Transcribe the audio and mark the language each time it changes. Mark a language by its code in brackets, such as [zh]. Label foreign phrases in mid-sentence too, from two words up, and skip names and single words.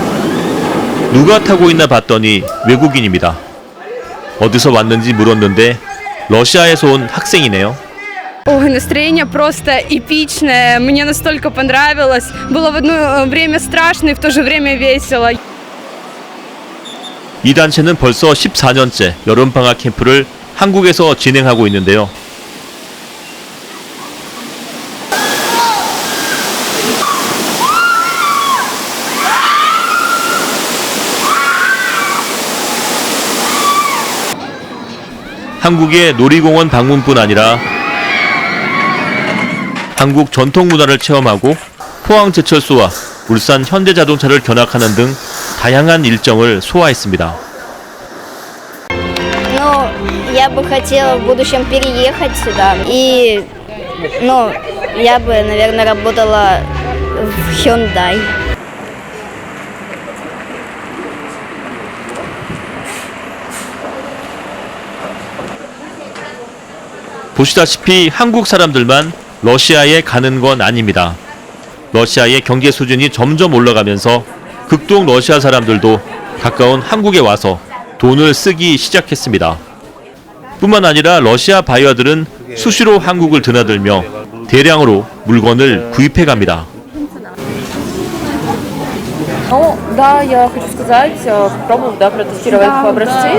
[ko] 누가 타고 있나 봤더니 외국인입니다. 어디서 왔는지 물었는데 러시아에서 온 학생이네요. [ru] Ой, настроение просто эпичное, мне настолько понравилось. Было в одно время страшно и в то же время весело. [ko] 이 단체는 벌써 14년째 여름방학 캠프를 한국에서 진행하고 있는데요. 한국의 놀이공원 방문뿐 아니라 한국 전통 문화를 체험하고 포항제철소와 울산 현대자동차를 견학하는 등 다양한 일정을 소화했습니다. [ru] Ну, я бы хотела в будущем переехать сюда. И, я бы, наверное, работала в Hyundai. [ko] 보시다시피 한국 사람들만 러시아에 가는 건 아닙니다. 러시아의 경제 수준이 점점 올라가면서 극동 러시아 사람들도 가까운 한국에 와서 돈을 쓰기 시작했습니다. 뿐만 아니라 러시아 바이어들은 수시로 한국을 드나들며 대량으로 물건을 구입해 갑니다. [ru] Ну, да, я хочу сказать, попробовав, да, протестировать образцы.